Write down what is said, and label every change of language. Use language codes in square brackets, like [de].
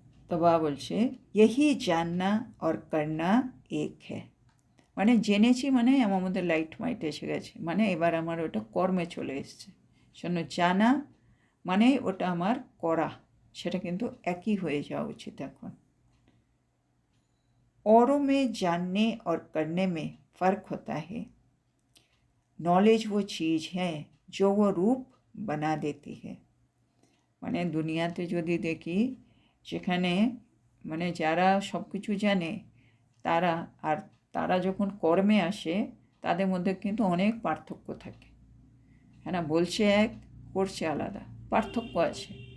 [hi] तो बाबा बोलছে यही जानना और करना एक है। [bn] মানে জেনেছি মানে আমার মধ্যে লাইট মাইট এসে গেছে, মানে এবার আমার ওটা কর্মে চলে এসছে। শোনো, জানা মানে ওটা আমার করা, সেটা কিন্তু একই হয়ে যাওয়া উচিত এখন। [hi] औरों में जानने और करने में फ़र्क होता है। नॉलेज वो चीज़ है जो वो रूप बना देती है। [bn] মানে দুনিয়াতে যদি দেখি, সেখানে মানে যারা সব কিছু জানে তারা আর তারা যখন কর্মে আসে তাদের মধ্যে কিন্তু অনেক পার্থক্য থাকে। হ্যাঁ না, বলছে এক, করছে আলাদা, পার্থক্য আছে।